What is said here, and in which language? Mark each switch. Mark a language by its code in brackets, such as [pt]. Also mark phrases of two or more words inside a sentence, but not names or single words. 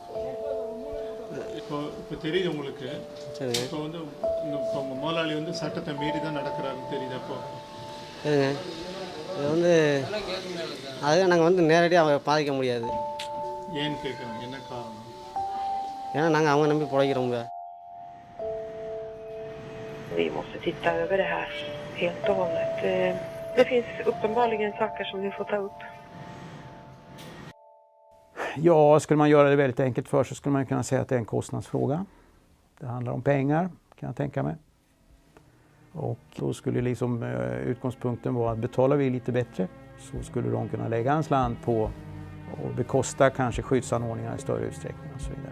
[ta] இப்போ தெரியுது உங்களுக்கு. சரிங்க. இப்போ வந்து இப்போ உங்கள் முதலாளி வந்து சட்டத்தை மீறி தான் நடக்கிறாருன்னு தெரியுது. அப்போ சரிங்க, இது வந்து அதுதான் நாங்கள் வந்து நேரடியாக பாதிக்க முடியாது. ஏன்னு கேட்குறாங்க, என்ன காரணம்? ஏன்னா நாங்கள் அவங்க நம்பி பிழைக்கிறோங்க. [sv] Vi måste titta över det här helt och hållet. Det finns uppenbarligen saker som vi får ta upp. Ja, skulle man göra det väldigt enkelt för så skulle man kunna säga att det är en kostnadsfråga. Det handlar om pengar, kan jag tänka mig. Och då skulle liksom utgångspunkten vara att betalar vi lite bättre så skulle de kunna lägga en slant på och bekosta kanske skyddsanordningar i större utsträckning och så vidare.